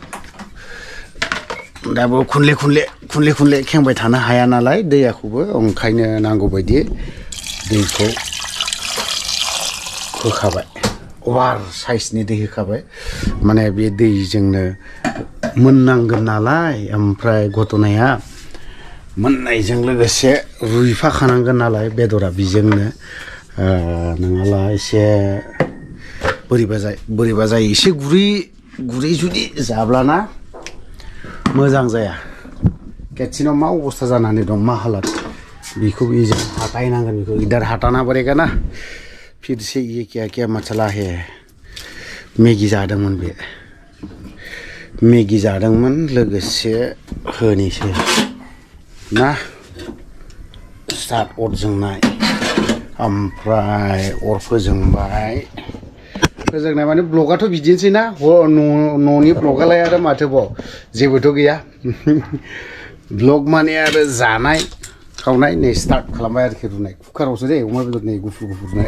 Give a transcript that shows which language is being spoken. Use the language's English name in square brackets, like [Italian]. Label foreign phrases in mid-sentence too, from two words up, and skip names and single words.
[Bodo] दाबो खनले खेंबाय थानो हाया नालाय दैयाखौबो ओंखायनो नांगौ बायदि दैखौ होखाबाय अभार साइजनि दै होखाबाय माने बे दैजोंनो मोननांगोन नालाय ओमफ्राय घटनाया मोननायजों लोगोसे रुइफाखानांगोन नालाय बेदरा बेजोंनो नङाला एसे बोरैबा जायो एसे गुरै जुदि जाब्लाना मोजां जाया खेबसेनाव मा अबस्था जानानै दं मा हालात बेखौ बेजों हटायनांगोन बेखौ [Hindi] इधर हटाना पड़ेगा ना फिर से ये क्या मसला है [Bodo] मैगी जादोंमोन बे मैगी जादोंमोन लोगोसे होनोसै ना स्टार्ट अर जोंनाय ओमफ्राय अर फोजोंबाय फोजोंनाय माने ब्लगाथ' बिदिनोसै ना न'नि ब्लगालाय आरो माथोबाव जेबोथ' गैया ब्लग माने आरो जानाय खावनाय नै स्टार्ट खालामबाय आरोखि रुनाय कुकारावसो दे अमा बेदर नै गुफुरनाय